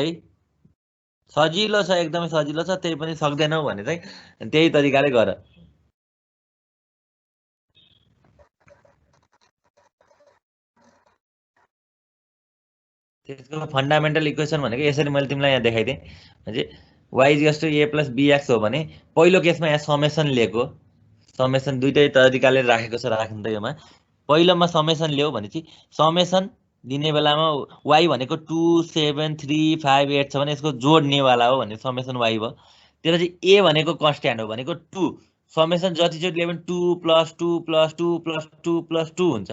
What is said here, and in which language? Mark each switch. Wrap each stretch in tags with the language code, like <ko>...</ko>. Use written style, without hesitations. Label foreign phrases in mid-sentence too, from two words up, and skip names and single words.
<ne>सजिलो छ, एकदमै सजिलो छ। त्यही पनि सक्दैनौ भने चाहिँ त्यही तरिकाले गर। त्यसको</ne> <en>fundamental equation</en> <ne>भनेको यसरी मैले तिमीलाई यहाँ देखाइदिएँ। म्हणजे y = a + bx हो भने पहिलो केसमा यहाँ समेसन लिएको, समेसन दुईटै तरिकाले राखेको छ। राख्नु त योमा पहिलोमा समेसन ल्याऊ भने चाहिँ समेसन दिने बेलामा y भनेको 2 7 3 5 8 छ भने यसको जोड्नेवाला हो भने समेसन y भयो। त्यसपछि a भनेको कन्स्ट्यान्ट हो भनेको 2 समेसन जतिचोटि ल्यायो भने 2 + 2 + 2 + 2 + 2 हुन्छ।</ne>